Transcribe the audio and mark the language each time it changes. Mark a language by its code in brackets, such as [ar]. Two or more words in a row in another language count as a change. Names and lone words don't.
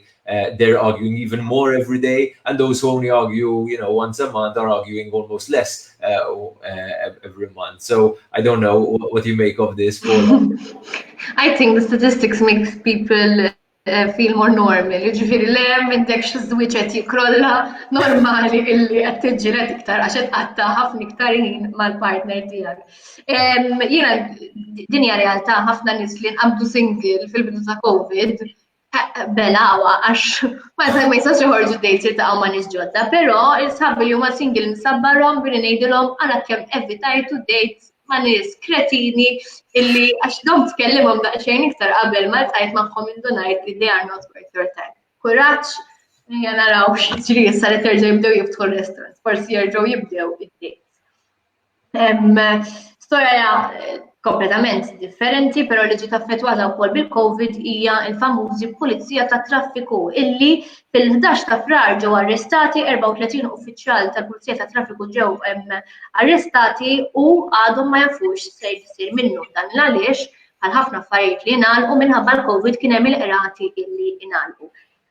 [en] They're arguing even more every day, and those who only argue, once a month are arguing almost less every month. So I don't know what you make of this. I think the statistics makes people feel more normal. [mt] Ġifieri le m'intek xi żwieġ qed jikrolla normali illi qed tiġġieled iktar għax qed qatta ħafna iktar ħin mal-partner tiegħek. Jiena din hija realtà ħafna nies li nqabdu single fil-bidu ta' COVID belawa għax ma jistax joħorġu dejts jiltaqgħu ma' nies ġodda, però il-sħabbi li huma single nsabbarhom billi ngħidilhom għalkemm evitajtu dates ma' nies kretini illi għax dom tkellimhom daqsxejn iktar qabel ma ltqajt magħhom indunajt li [en] they are not worth your time. [mt] Kuraġġ, naraw x'jiġri issa li terġa' jibdew jiftħu restaurants, forsi jerġgħu jibdew id-dates. Storja kompletament differenti, però li ġiet affettwata wkoll bil-COVID hija l-famużi pulizija tat traffiku illi fil-11 ta' frar ġew arrestati 34 uffiċjal tal-Pulizija tat Traffiku ġew arrestati u għadhom ma jafux se jsir minnu dan għaliex bħal ħafna affarijiet li ngħalqu minħabba l-COVID kien hemm il-qrati illi ngħalqu.